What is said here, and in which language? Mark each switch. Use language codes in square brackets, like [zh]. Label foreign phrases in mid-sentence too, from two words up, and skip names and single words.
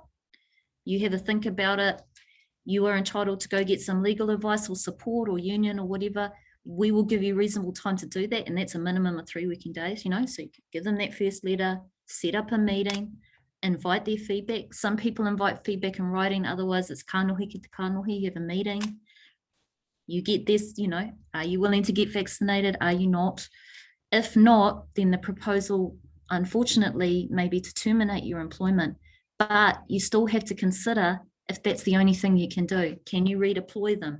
[en] You have a think about it. You are entitled to go get some legal advice or support or union or whatever. We will give you reasonable time to do that, and that's a minimum of 3 working days, so you can give them that first letter, set up a meeting, invite their feedback. Some people invite feedback in writing, otherwise it's [mi] kanohi ki te kanohi, [en] you have a meeting. You get this, are you willing to get vaccinated? Are you not? If not, then the proposal, unfortunately, may be to terminate your employment, but you still have to consider if that's the only thing you can do. Can you redeploy them?